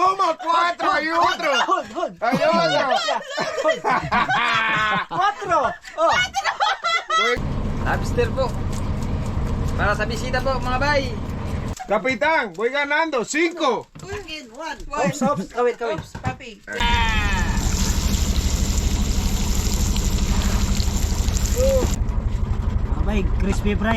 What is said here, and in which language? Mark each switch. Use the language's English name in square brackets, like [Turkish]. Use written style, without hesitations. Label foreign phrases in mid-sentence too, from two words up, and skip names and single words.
[Spanish] cuatro, hay otro. [English] Hold. [Spanish] Hay otro. Quatro. Oh. [Filipino] Lobster po. Para sa bisita po mga bay. [Spanish] Capitán, voy ganando, 5. [Filipino] Ops. Kawit. [Spanish] Papi. [Filipino] Mga bay, [English] crispy fry.